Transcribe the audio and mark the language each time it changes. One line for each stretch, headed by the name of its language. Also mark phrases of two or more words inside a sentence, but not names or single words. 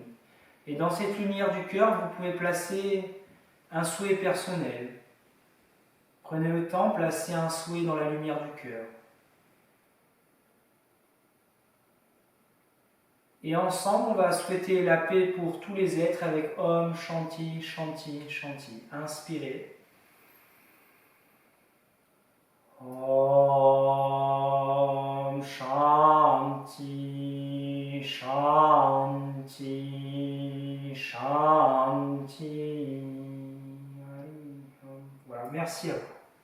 French: Et dans cette lumière du cœur, vous pouvez placer un souhait personnel. Prenez le temps, placez un souhait dans la lumière du cœur. Et ensemble, on va souhaiter la paix pour tous les êtres avec
Sanskrit: ॐ शान्तिः शान्तिः शान्तिः.
French: Inspirez.
Sanskrit: ॐ शान्तिः शान्तिः शान्तिः.
French: Voilà, merci à vous.